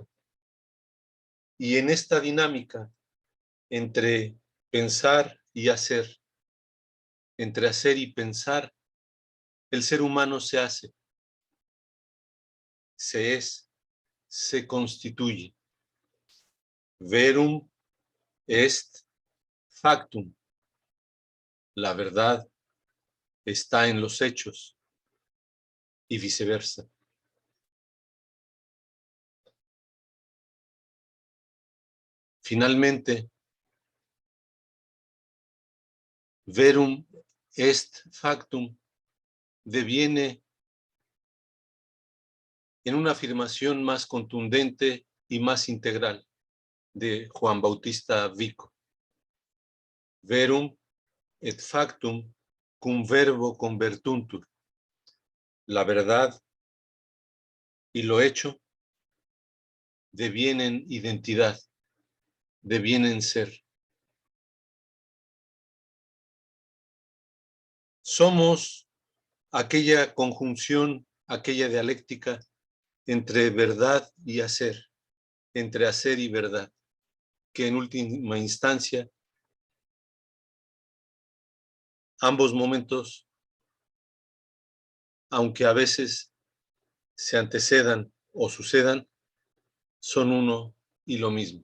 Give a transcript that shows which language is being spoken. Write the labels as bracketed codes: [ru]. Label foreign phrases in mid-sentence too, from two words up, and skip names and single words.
[es] Y en esta dinámica entre pensar y hacer, entre hacer y pensar, el ser humano se hace, se es, se constituye. [la] Verum est factum. [es] La verdad está en los hechos y viceversa. Finalmente, [la] verum est factum [es] deviene en una afirmación más contundente y más integral de Juan Bautista Vico. [la] Verum et factum cum verbo convertuntur. [es] La verdad y lo hecho devienen identidad, devienen ser. Somos aquella conjunción, aquella dialéctica entre verdad y hacer, entre hacer y verdad, que en última instancia ambos momentos, aunque a veces se antecedan o sucedan, son uno y lo mismo.